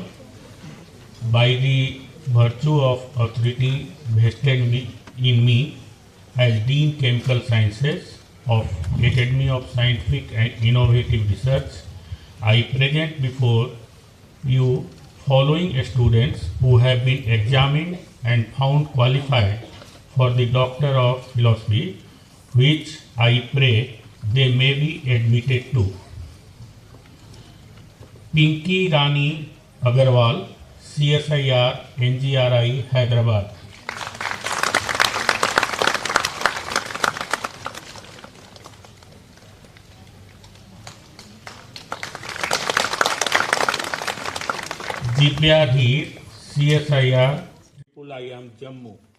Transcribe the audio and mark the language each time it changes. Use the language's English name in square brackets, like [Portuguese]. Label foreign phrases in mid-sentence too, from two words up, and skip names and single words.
[English] By the virtue of authority vested in me as Dean Chemical Sciences of Academy of Scientific and Innovative Research, I present before you following students who have been examined and found qualified for the Doctor of Philosophy, which I pray they may be admitted to. Pinky Rani Agarwal, CSIR, NGRI, Hyderabad. Divyadhir, CSIR, IIM, Jammu.